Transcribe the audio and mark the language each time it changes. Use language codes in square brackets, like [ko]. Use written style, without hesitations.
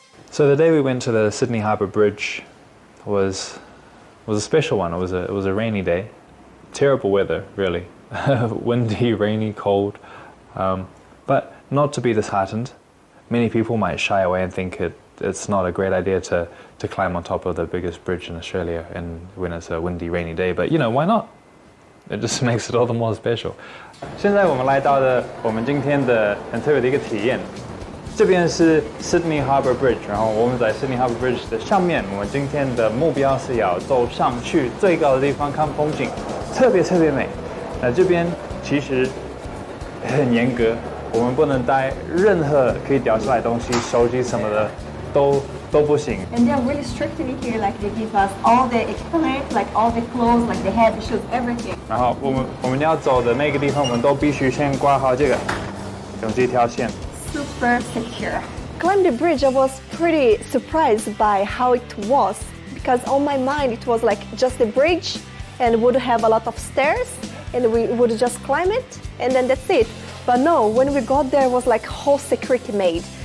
[en] So the day we went to the Sydney Harbour Bridge was a special one. It was a rainy day, terrible weather really, windy, rainy, cold, but not to be disheartened. Many people might shy away and think it's not a great idea to climb on top of the biggest bridge in Australia and when it's a windy, rainy day. But you know, why not? It just makes it all the more special. [zh] 现在我们来到了我们今天的很特别的一个体验。这边是 Sydney Harbour Bridge， 然后我们在 Sydney Harbour Bridge 的上面。我们今天的目标是要走上去最高的地方看风景，特别美。那这边其实很严格，我们不能带任何可以掉下来的东西，手机什么的都不行。 [en] And they're really strict in here, like they give us all the equipment, like all the clothes, like the head, the shoes, everything. [zh] 然后我们要走的每个地方，我们都必须先挂好这个，用这条线。 [en] Super secure. Climbing the bridge, I was pretty surprised by how it was because on my mind it was like just a bridge and would have a lot of stairs and we would just climb it and then that's it. But no, when we got there, it was like whole security made.